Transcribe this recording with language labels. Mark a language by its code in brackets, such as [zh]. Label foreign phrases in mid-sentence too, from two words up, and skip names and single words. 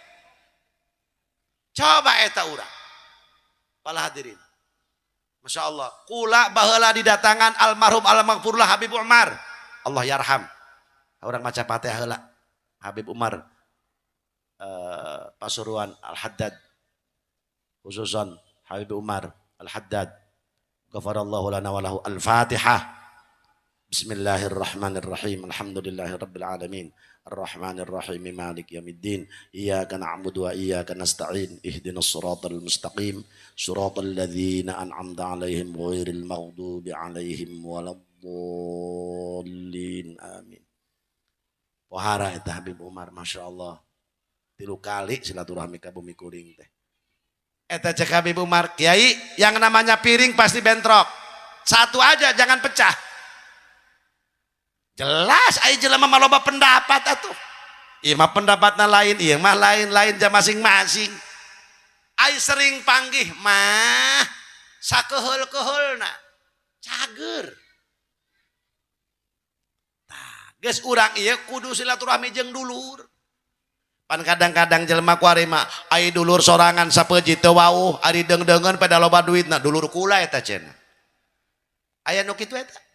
[su] coba eta urang pala hadirin [ar] ما شاء الله [su] kula baheula didatangan almarhum almarhumullah Habib Umar [ar] الله يرحم [su] urang maca Fatihah heula Habib Umar Pasuruan Al-Haddad khususan Habib [ar] عمر الحداد غفر الله لنا وله الفاتحة بسم الله الرحمن الرحيم الحمد لله رب العالمين الرحمن الرحيم مالك يوم الدين Ar-Rahmanirrahim Malik yaumiddin إياك نعبد وإياك نستعين اهدنا الصراط المستقيم صراط الذين أنعمت عليهم غير المغضوب عليهم ولا الضالين آمين [su] pohara eta Habib Umar masyaallah 3 kali silaturahmi ka bumi kuring teh eta cek Habib Umar [id] kiai yang namanya piring pasti bentrok satu aja jangan pecah [su] jelas aya jelema mah loba pendapat atuh ieu mah pendapatna lain ieu mah lain-lain ja masing-masing aya sering panggih mah sakeheul-keheulna cager tah geus urang ieu kudu silaturahmi jeung dulur pan kadang-kadang jelema kuari mah ai dulur sorangan sapeujit teu wauh ari deung-deungeun pada loba duitna dulur kula eta cenah aya nu kitu eta